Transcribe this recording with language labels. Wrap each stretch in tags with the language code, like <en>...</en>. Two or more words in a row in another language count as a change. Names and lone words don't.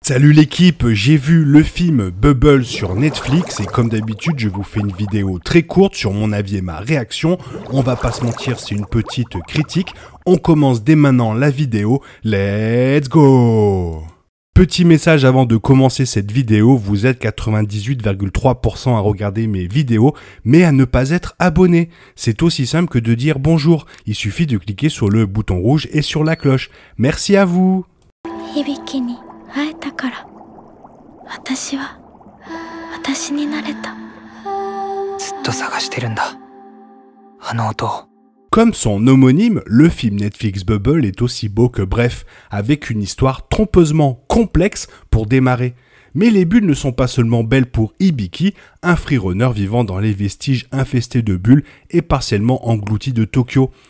<fr>Salut l'équipe, j'ai vu le film Bubble sur Netflix et comme d'habitude je vous fais une vidéo très courte sur mon avis et ma réaction. On va pas se mentir, c'est une petite critique. On commence dès maintenant la vidéo,</fr> <en>let's go!</en> <fr>Petit message avant de commencer cette vidéo, vous êtes 98,3% à regarder mes vidéos, mais à ne pas être abonné. C'est aussi simple que de dire bonjour, il suffit de cliquer sur le bouton rouge et sur la cloche. Merci à vous!</fr> <ja>会えたから私は私になれたずっと探してるんだあの音を</ja> <fr>Comme son homonyme, le film Netflix Bubble est aussi beau que bref, avec une histoire trompeusement complexe pour démarrer. Mais les bulles ne sont pas seulement belles pour Hibiki, un freerunner vivant dans les vestiges infestés de bulles et partiellement englouti de Tokyo.</fr>